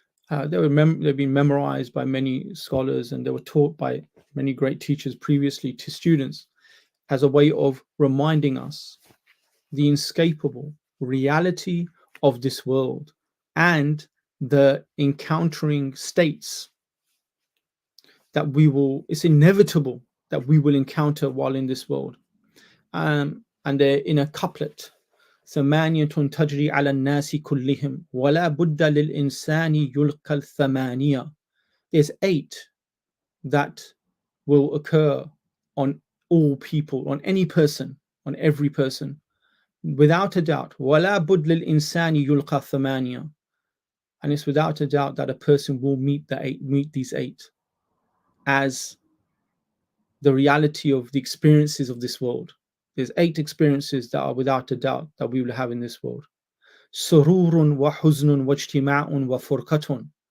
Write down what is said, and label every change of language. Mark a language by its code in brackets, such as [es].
[en] They've been memorized by many scholars, and they were taught by many great teachers previously to students as a way of reminding us the inescapable reality of this world and the encountering states that it's inevitable that we will encounter while in this world. And they're in a couplet. [ar] ثمانية تجري على الناس كلهم ولا بد للإنسان يلقى الثمانية. [en] There's 8 that will occur on all people, on any person, on every person, without a doubt. [ar] ولا بد للإنسان يلقى الثمانية. [en] And it's without a doubt that a person will meet these 8 as the reality of the experiences of this world. There's 8 experiences that are without a doubt that we will have in this world. [ar] Sururun wa huznun wa ijtima'un wa furqatun.